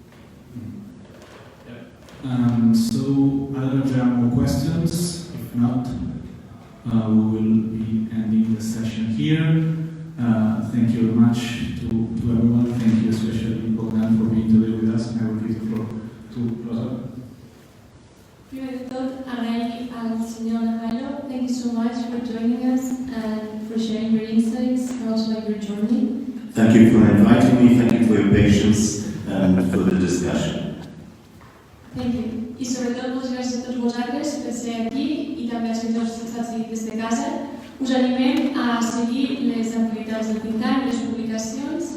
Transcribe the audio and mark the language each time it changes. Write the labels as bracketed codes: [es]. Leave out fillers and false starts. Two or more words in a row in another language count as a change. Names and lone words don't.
[en] So, I don't know if there are more questions. If not, we will be ending the session here. Thank you very much to everyone. Thank you especially Bohdan for being today with us. I will give the floor to Rosa. [ca] Primer de tot, agrair al senyor Nahaylo. [en] Thank you so much for joining us and for sharing your insights and also your journey. Thank you for inviting me. Thank you for your patience and for the discussion. Thank you. [ca] I sobretot, moltes gràcies a tots vosaltres per ser aquí i també als que ens estat seguint des de casa. Us animem a seguir les activitats del Pintar, les publicacions